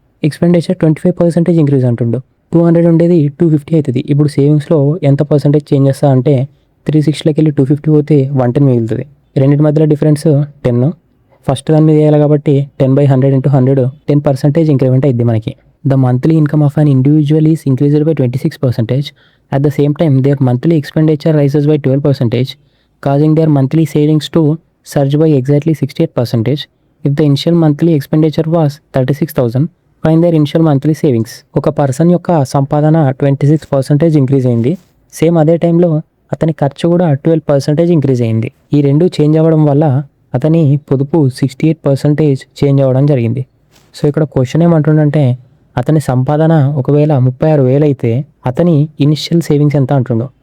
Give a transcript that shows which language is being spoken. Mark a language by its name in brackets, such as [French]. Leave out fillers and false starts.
[Telugu] Expenditure 25% increase అంటుండు. 200 ఉండేది 250 అవుతుంది. ఇప్పుడు సేవింగ్స్లో ఎంత పర్సంటేజ్ చేంజ్ చేస్తా అంటే 360లోకి వెళ్ళి 250 పోతే 110 మిగులుతుంది. రెండింటి మధ్యలో డిఫరెన్స్ 10. ఫస్ట్ దాని మీద వేయాలి కాబట్టి 10/100 ఇంటూ 100 10% ఇంక్రిమెంట్ అయింది మనకి. [English] The monthly income of an individual is increased by 26%. At the same time, their monthly expenditure rises by 12%, causing their monthly savings to surge by exactly 68%. If the initial monthly expenditure was 36,000, find their initial monthly savings. [Telugu] ఒక person యొక్క సంపాదన 26% increase అయింది. Same అదే టైంలో అతని ఖర్చు కూడా 12% increase అయింది. ఈ రెండు చేంజ్ అవ్వడం వల్ల అతని పొదుపు 68% చేంజ్ అవ్వడం జరిగింది. సో ఇక్కడ క్వశ్చన్ ఏమంటుండంటే అతని సంపాదన ఒకవేళ 36,000 అయితే అతని ఇనిషియల్ సేవింగ్స్ ఎంత అంటుండో.